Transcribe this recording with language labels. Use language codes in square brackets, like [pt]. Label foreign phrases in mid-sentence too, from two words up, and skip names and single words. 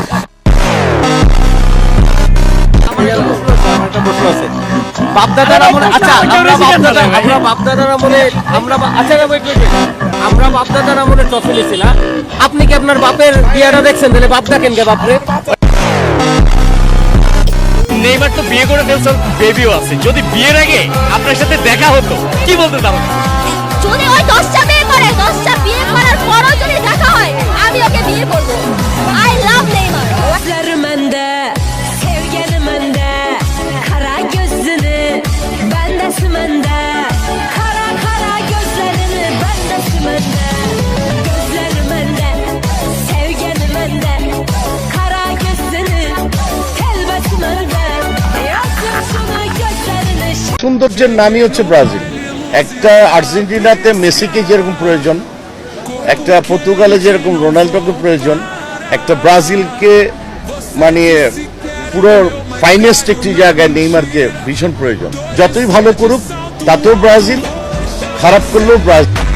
[bn] বাপদাদার আমলে আচ্ছা আমরা বাপদাদার আমলে আমরা বাপদাদার আমলে ট্রফি ছিলাম আপনি কি আপনার বাপের বিয়াটা দেখছেন তাহলে বাপ দেখেন কে বাপরে নেইমার তো বিয়ে করে ফেলছেন বেবিও আছে যদি বিয়ের আগে আপনার সাথে দেখা হতো কি বলতে চান যদি ওই 10টা বিয়ে করে 10টা বিয়ে করার পরও যদি দেখা হয় আমি ওকে বিয়ে করব [en] I love [bn] নেইমার [az] Mende, sevgini mende, kara gözünü bendesi mende, kara kara gözlerini bendesi mende, gözleri mende, sevgini mende, kara gözünü telbesi mende, yazın şunu gözlerini. [bn] সৌন্দর্যের নামই হচ্ছে ব্রাজিল একটা আর্জেন্টিনাতে মেসিকে যেরকম প্রয়োজন একটা পর্তুগালে যেরকম রোনাল্ডোকে প্রয়োজন একটা ব্রাজিলকে মানে পুরো ফাইনেস্ট একটি জায়গায় নেইমারকে ভীষণ প্রয়োজন যতই ভালো করুক তাতেও ব্রাজিল খারাপ করলেও ব্রাজিল